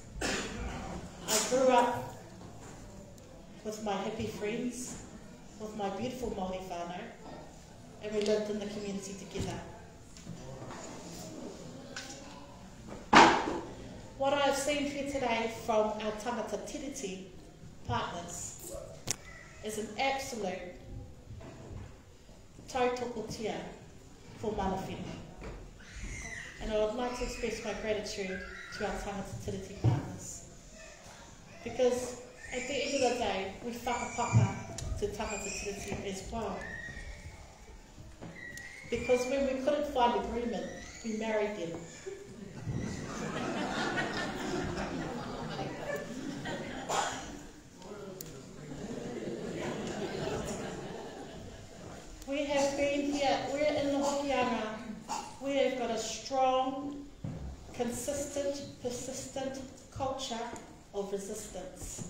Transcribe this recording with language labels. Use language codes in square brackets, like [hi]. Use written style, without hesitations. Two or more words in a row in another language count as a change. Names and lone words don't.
[en] I grew up with my hippie friends, with my beautiful Māori whānau, and we lived in the community together. What I have seen here today from our [mi] tangata tiriti [en] partners is an absolute tautoko for [mi] mana whenua. [en] And I would like to express my gratitude to our [mi] tangata tiriti [en] partners. Because at the end of the day, we whakapapa to [mi] tangata tiriti [en] as well. Because when we couldn't find agreement, we married them. We have been here, we're in the Hokianga, we have got a strong, consistent, persistent culture of resistance.